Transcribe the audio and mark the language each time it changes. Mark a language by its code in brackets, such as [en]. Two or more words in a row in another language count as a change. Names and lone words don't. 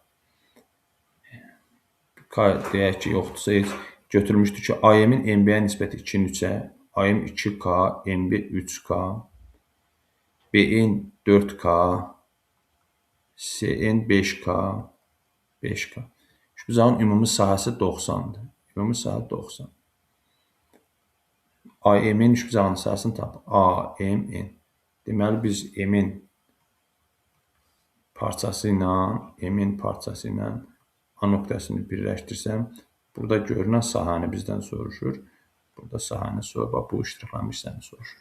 [az] K deyək ki, yoxdursa, heç götürülmüşdür ki, AM-in MB-yə nisbəti 2-nin 3-ə, AM 2K, MB 3K, BN 4K, CN 5K, 5K. Üçbucağın ümumi sahəsi 90-dır. Ümumi sahə 90. AM-in üçbucağının sahəsini tapın. AMN. Deməli, biz M-in parçası ilə A nöqtəsini birləşdirsəm, burada görünən sahəni bizdən soruşur. Burada sahəni soruşur, bu iştiqlənmiş hissəni soruşur.